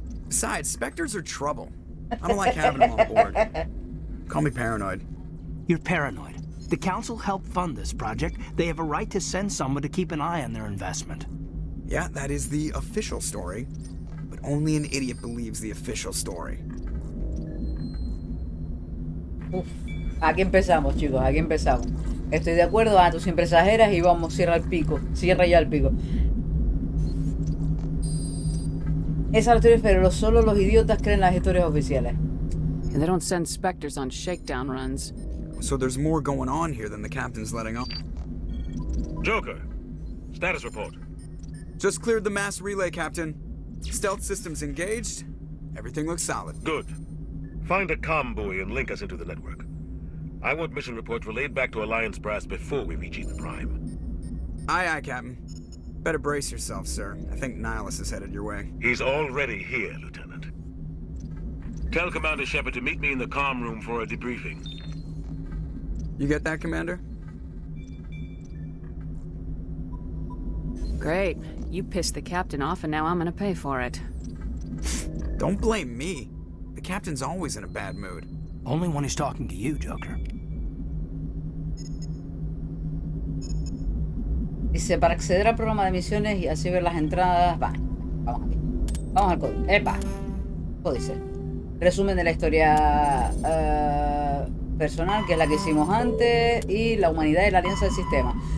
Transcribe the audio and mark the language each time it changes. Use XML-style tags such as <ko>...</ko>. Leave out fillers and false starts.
<en>Besides, Spectres are trouble. I don't like having them on board. Call me paranoid. You're paranoid. The Council helped fund this project. They have a right to send someone to keep an eye on their investment. Yeah, that is the official story. But only an idiot believes the official story.</en> <es>Uf, aquí empezamos, chicos, aquí empezamos. Estoy de acuerdo, tú siempre exageras y vamos, cierra el pico. Cierra ya el pico. Esa historia, pero solo los idiotas creen las historias oficiales.</es> <en>And they don't send Spectres on shakedown runs. So there's more going on here than the captain's letting on. Joker, status report. Just cleared the mass relay, Captain. Stealth systems engaged. Everything looks solid. Good. Find a comm buoy and link us into the network. I want mission reports relayed back to Alliance Brass before we reach Ether Prime. Aye, aye, Captain. Better brace yourself, sir. I think Nihilus is headed your way. He's already here, Lieutenant. Tell Commander Shepard to meet me in the comm room for a debriefing. You get that, Commander? Great. You pissed the captain off and now I'm gonna pay for it. Don't blame me. The captain's always in a bad mood. Only when he's talking to you, Joker.</en> <es>Dice, para acceder al programa de misiones y así ver las entradas... Va, vamos aquí. Vamos al códice. ¡Epa! Códice. Resumen de la historia personal, que es la que hicimos antes, y la humanidad y la alianza del sistema.</es>